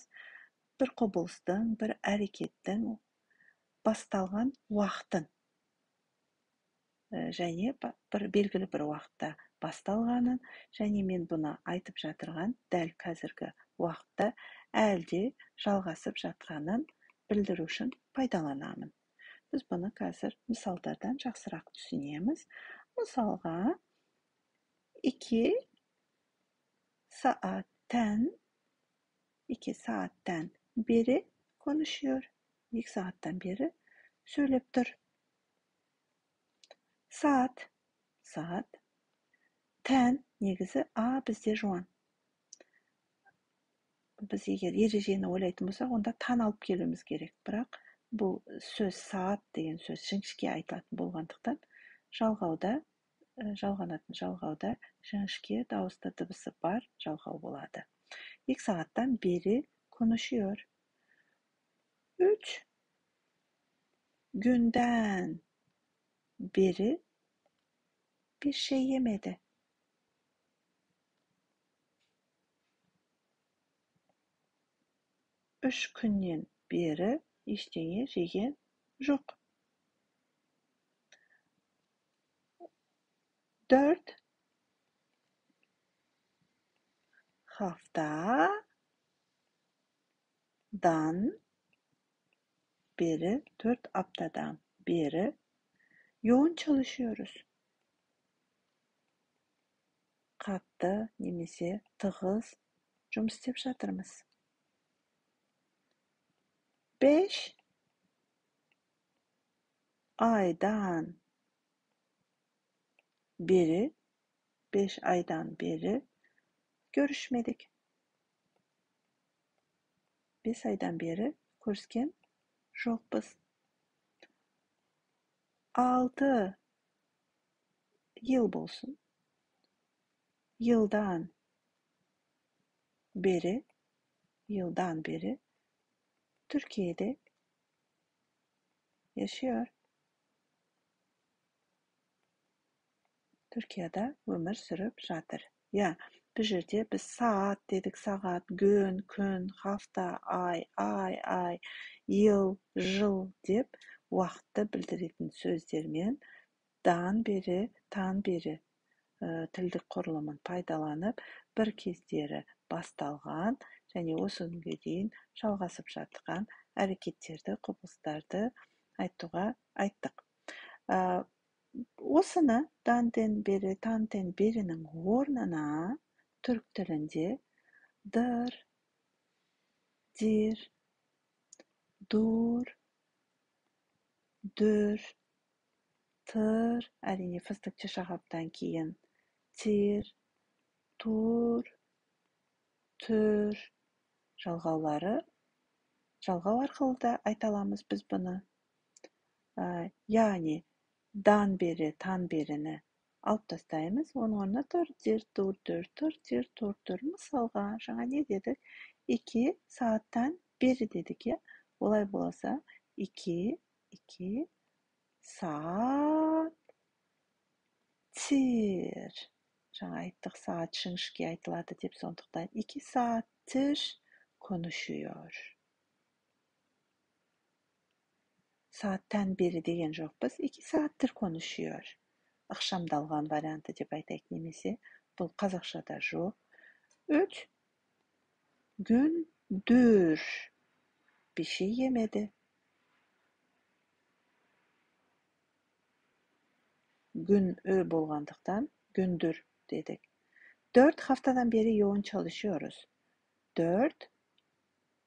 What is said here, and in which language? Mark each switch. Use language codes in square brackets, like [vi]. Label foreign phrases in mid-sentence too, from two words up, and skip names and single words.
[kk] Бір құбылыстың, бір әрекеттің басталған уақытын және бір белгілі бір уақытта басталғанын, және мен бұны айтып жатырған дәл қазіргі уақытта әлде жалғасып жатқанын білдіру үшін пайдаланамын. Біз бұны қазір мысалдардан жақсырақ түсінеміз. [tr] Мысалға, 2 saatten beri konuşuyor. 2 saatten beri [kk] сөйлеп тұр. Saat. Ten негізі а бізде жуан. Біз егер ережені ойлайтын болсақ, онда тан алып келуіміз керек. Бірақ бұл сөз саат деген сөз жіңішке айтылатын болғандықтан жалғанатын жалғауда жіңішке дауысты дыбысы бар жалғау болады. [tr] 2 saatten beri konuşuyor. 3 günden beri bir şey yemedi. [kk] 3 күннен бері ештеңе жеген жоқ. [tr] 4 haftadan beri, 4 haftadan beri yoğun çalışıyoruz. [kk] Қатты немесе тығыз жұмыс істеп жатырмыз. [tr] 5 aydan beri, 5 aydan beri görüşmedik. [kk] 5 [tr] aydan beri [kk] көріскен жоқпыз. 6 yıl болсын. [tr] Yıldan beri Türkiye'de yaşıyor. [kk] Türkiye'de өмір сүріп жатыр. Бұл жерде біз саат дедік, сағат, күн, hafta, ай, yıl, жыл деп уақытты білдіретін сөздермен дан бері, тан бері тілдік құрылымын пайдаланып, бір кездері басталған және осы күнге дейін жалғасып жатқан әрекеттерді, құбылыстарды айтуға айттық. Осыны дантен бері, тантен берінің орнына түрік тілінде дыр, дир, дур, дүр, тыр, әрине фыстықшы шағаптан кейін тир, тур, түр жалғау арқылы да айта аламыз біз бұны. Яғни дан бері, тан беріні алып тастаймыз. Оның орнына тұр, дир, тур, түр, түр. Мысалға, жаңа не дедік? 2 [tr] saatten beri [kk] дедік, олай болса 2 saattir. Жаңа айттық, saat жіңішке айтылады деп, сондықтан 2 [tr] saattir konuşuyor. Saatten beri [kk] деген жоқпыз, 2 [tr] saattir konuşuyor. [kk] Ықшамдалған варианты деп айтайық, немесе бұл қазақшада жоқ. [tr] 3 gündür bir şey yemedi. Gün болғандықтан gündür dedik. 4 haftadan beri yoğun çalışıyoruz.